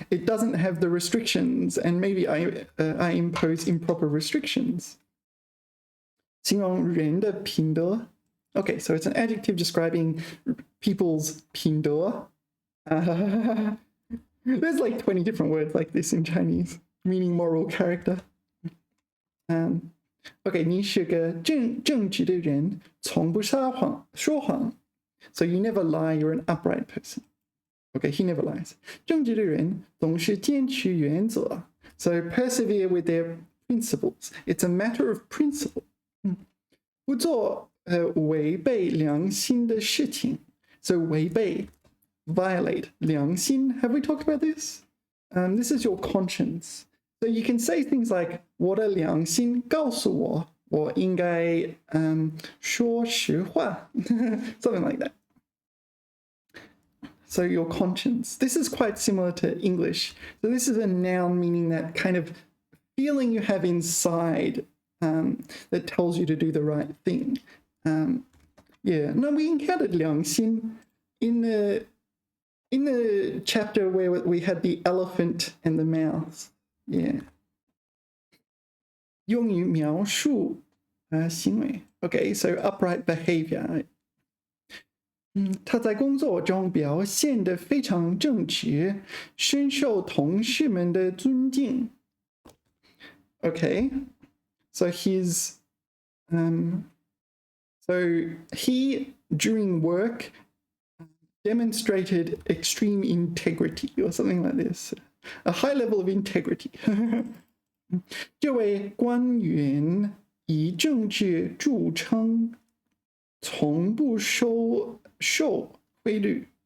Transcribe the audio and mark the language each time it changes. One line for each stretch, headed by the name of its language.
English: It doesn't have the restrictions, and maybe I impose improper restrictions.
Chinese: 形容人的品德.
English: Okay, so it's an adjective describing people's 品德. There's like 20 different words like this in Chinese, meaning moral character.
Chinese: Okay, 你是个正直的人，从不说谎.
English: So you never lie, you're an upright person. Okay, he never lies.
Chinese: 正直的人总是坚持原则.
English: So persevere with their principles. It's a matter of principle.
Chinese: 不做违背良心的事情.
English: So 违背, violate, 良心. Have we talked about this? This is your conscience. So you can say things like
Chinese: 我的良心告诉我我应该说实话.
English: Something like that. So your conscience. This is quite similar to English. So this is a noun meaning that kind of feeling you have inside that tells you to do the right thing. Yeah. No, we encountered 良心 in the in the chapter where we had the elephant and the mouse, yeah.
Chinese: 用于描述行为
English: Okay, so upright behavior.
Chinese: 他在工作中表现得非常正直，深受同事们的尊敬。
English: Okay, so he during work demonstrated extreme integrity or something like this, a high level of integrity.
Chinese: 这位官员以政治著称，从不受贿赂。